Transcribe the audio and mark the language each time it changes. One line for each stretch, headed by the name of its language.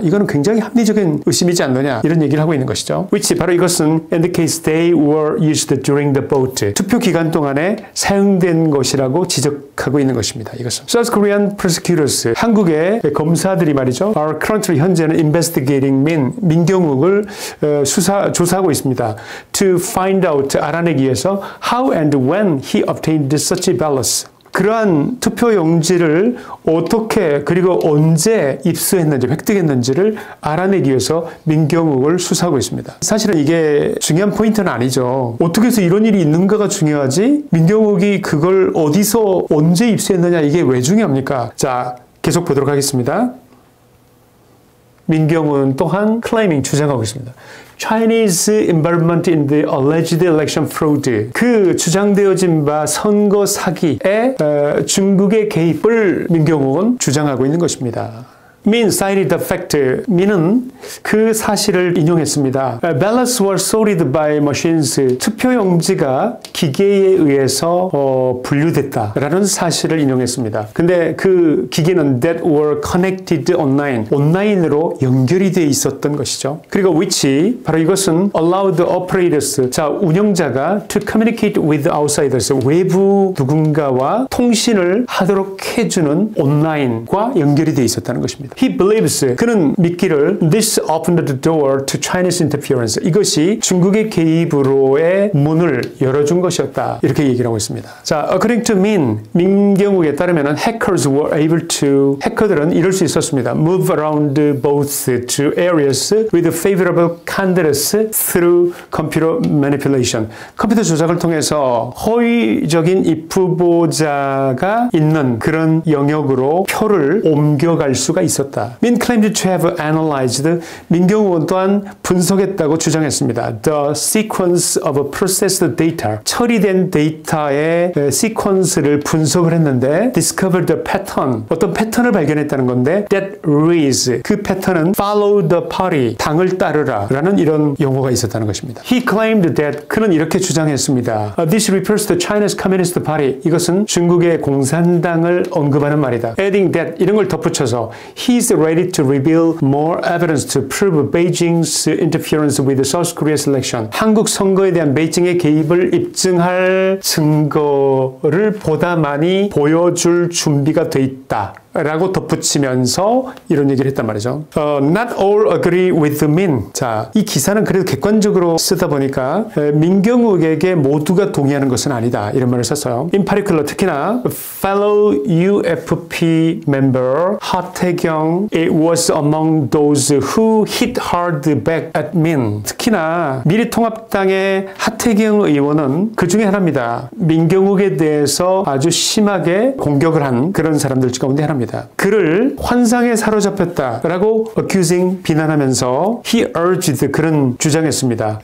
Korean: 이거는 굉장히 합리적인 의심이지 않느냐? 이런 얘기를 하고 있는 것이죠.
English: which
Korean: 바로 이것은
English: in the case they were used during the vote.
Korean: 투표 기간 동안에 사용된 것이라고 지적하고 있는 것입니다. 이것은.
English: South Korean prosecutors.
Korean: 한국의 검사들이 말이죠.
English: are currently
Korean: 현재는
English: investigating
Korean: 민경욱을 조사하고 있습니다.
English: To find out
Korean: 알아내기 위해서
English: how and when he obtained such ballots.
Korean: 그러한 투표용지를 어떻게 그리고 언제 입수했는지 획득했는지를 알아내기 위해서 민경욱을 수사하고 있습니다. 사실은 이게 중요한 포인트는 아니죠. 어떻게 해서 이런 일이 있는가가 중요하지 민경욱이 그걸 어디서 언제 입수했느냐 이게 왜 중요합니까? 자, 계속 보도록 하겠습니다. 민경욱은 또한 claiming 주장하고 있습니다.
English: Chinese involvement in the alleged election fraud.
Korean: 그 주장되어진 바 선거 사기에 중국의 개입을 민경욱은 주장하고 있는 것입니다.
English: Min cited the fact.
Korean: 민은 그 사실을 인용했습니다.
English: Ballots were sorted by machines.
Korean: 투표용지가 기계에 의해서 분류됐다라는 사실을 인용했습니다. 근데 그 기계는
English: that were connected online.
Korean: 온라인으로 연결이 돼 있었던 것이죠. 그리고
English: which
Korean: 바로 이것은
English: allowed operators.
Korean: 자, 운영자가
English: to communicate with outsiders.
Korean: 외부 누군가와 통신을 하도록 해주는 온라인과 연결이 돼 있었다는 것입니다.
English: He believes.
Korean: 그는 믿기를
English: this opened the door to Chinese interference.
Korean: 이것이 중국의 개입으로의 문을 열어준 것이었다. 이렇게 얘기를 하고 있습니다.
English: 자, according to
Korean: 민경욱에 따르면
English: hackers were able to
Korean: 해커들은 이럴 수 있었습니다.
English: Move around both to areas with favorable candidates through computer manipulation.
Korean: 컴퓨터 조작을 통해서 허위적인 입후보자가 있는 그런 영역으로 표를 옮겨갈 수가 있었다.
English: Min claimed to have analyzed.
Korean: 민경욱은 또한 분석했다고 주장했습니다.
English: The sequence of processed data.
Korean: 처리된 데이터의 시퀀스를 분석을 했는데
English: discovered the pattern.
Korean: 어떤 패턴을 발견했다는 건데
English: that reads.
Korean: 그 패턴은
English: follow the party.
Korean: 당을 따르라 라는 이런 용어가 있었다는 것입니다. He claimed that. 그는 이렇게 주장했습니다.
English: This refers to China's Communist Party.
Korean: 이것은 중국의 공산당을 언급하는 말이다.
English: Adding that.
Korean: 이런 걸 덧붙여서
English: He he's ready to reveal more evidence to prove Beijing's interference with the South Korea's election.
Korean: 한국 선거에 대한 베이징의 개입을 입증할 증거를 보다 많이 보여줄 준비가 돼 있다. 라고 덧붙이면서 이런 얘기를 했단 말이죠.
English: Not all agree with Min.
Korean: 자, 이 기사는 그래도 객관적으로 쓰다 보니까 민경욱에게 모두가 동의하는 것은 아니다. 이런 말을 썼어요.
English: In particular,
Korean: 특히나
English: fellow UFP member 하태경 it was among those who hit hard back at Min.
Korean: 특히나 미래통합당의 하태경 의원은 그 중에 하나입니다. 민경욱에 대해서 아주 심하게 공격을 한 그런 사람들 가운데 하나입니다. 그를 환상에 사로잡혔다라고
English: accusing
Korean: 비난하면서
English: he urged
Korean: 그런 주장했습니다.